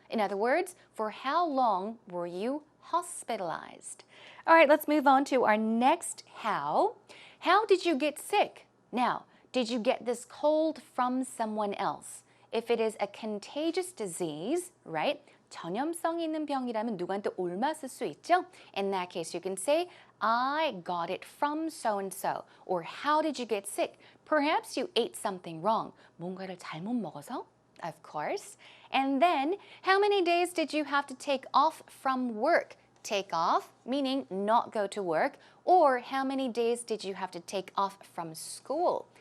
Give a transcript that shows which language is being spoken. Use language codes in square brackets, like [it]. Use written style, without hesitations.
[en] In other words, for how long were you hospitalized? All right, let's move on to our next how. How did you get sick? Now, did you get this cold from someone else? If it is a contagious disease, right? [ko] 전염성이 있는 병이라면 누구한테 옮았을 수 있죠? [en] In that case, you can say, I got it from so-and-so. Or how did you get sick? Perhaps you ate something wrong. [ko] 뭔가를 잘못 먹어서? [en] Of course. And then, how many days did you have to take off from work? Take off, meaning not go to work. Or how many days did you have to take off from school?